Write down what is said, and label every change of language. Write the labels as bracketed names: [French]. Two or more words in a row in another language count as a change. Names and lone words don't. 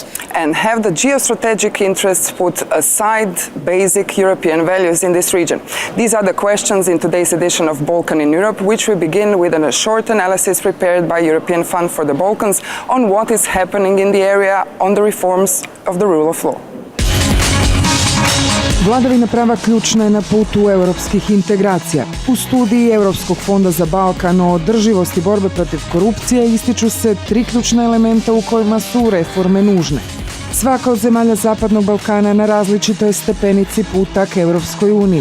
[English] And have the geostrategic interests put aside basic European values in this region? These are the questions in today's edition of Balkan in Europe, which we begin with a short analysis prepared by European Fund for the Balkans on what is happening in the area on the reforms of the rule of law. [Croatian] Vladavina prava ključna je na putu europskih integracija. U studiji Europskog fonda za Balkan o održivosti borbe protiv korupcije ističu se 3 ključna elementa u kojima su reforme nužne. Svaka od zemalja Zapadnog Balkana na različitoj stepenici puta k Europskoj uniji.